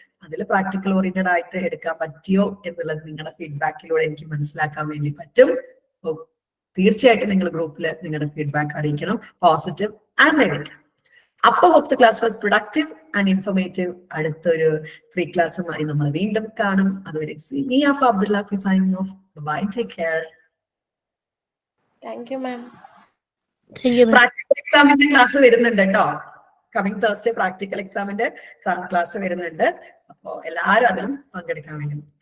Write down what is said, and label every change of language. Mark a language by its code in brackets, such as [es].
[ml] അതിൽ practical oriented ആയിട്ട് എടുക്കാൻ പറ്റിയോ എന്നുള്ളത് നിങ്ങളുടെ ഫീഡ്ബാക്കിലൂടെ എനിക്ക് മനസ്സിലാക്കാൻ വേണ്ടി പറ്റും. തീർച്ചയായിട്ടും നിങ്ങൾ ഗ്രൂപ്പിൽ നിങ്ങളുടെ ഫീഡ്ബാക്ക് അറിയിക്കണം, പോസിറ്റീവ് ആൻഡ് നെഗറ്റീവ്. [en] അപ്പൊ hope the class was productive and informative. [ml] അടുത്തൊരു ഫ്രീ ക്ലാസ്സുമായി നമ്മൾ വീണ്ടും കാണും. അതുവരെ [en] Abdullah signing off. Bye, take care. Thank you, ma'am. [ml] Practical എക്സാമിന്റെ ക്ലാസ് വരുന്നുണ്ട് കേട്ടോ. കമ്മിങ് തേഴ്സ്ഡേ പ്രാക്ടിക്കൽ എക്സാമിന്റെ ക്ലാസ് വരുന്നുണ്ട്. അപ്പോ എല്ലാവരും അതിലും പങ്കെടുക്കാൻ വേണ്ടി.